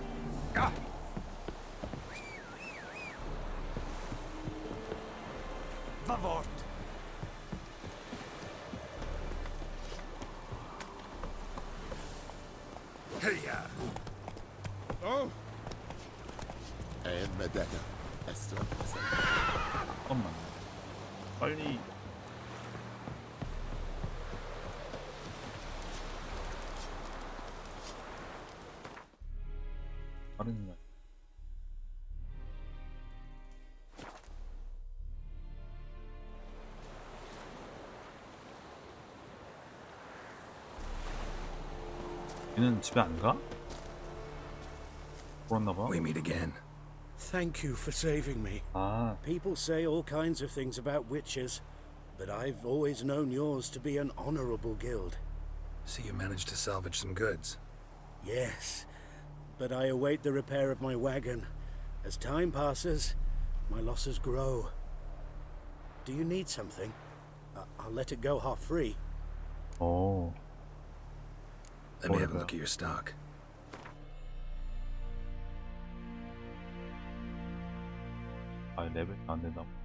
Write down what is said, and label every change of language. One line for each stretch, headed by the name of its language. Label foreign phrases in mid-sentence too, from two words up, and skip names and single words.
English: Vavort. Heya! Oh!
Korean: 잠깐만. 빨리. 다른 날. 얘는 집에 안 가? 그렇나 봐.
English: We meet again. Thank you for saving me.
Korean: 아,
English: People say all kinds of things about witches, but I've always known yours to be an honorable guild. So you managed to salvage some goods. Yes, but I await the repair of my wagon. As time passes, my losses grow. Do you need something? I'll let it go half-free.
Korean: 오.
English: Let me have a
Korean: 뭐야?
English: look at your stock.
Korean: 아, 레벨 안 된다고.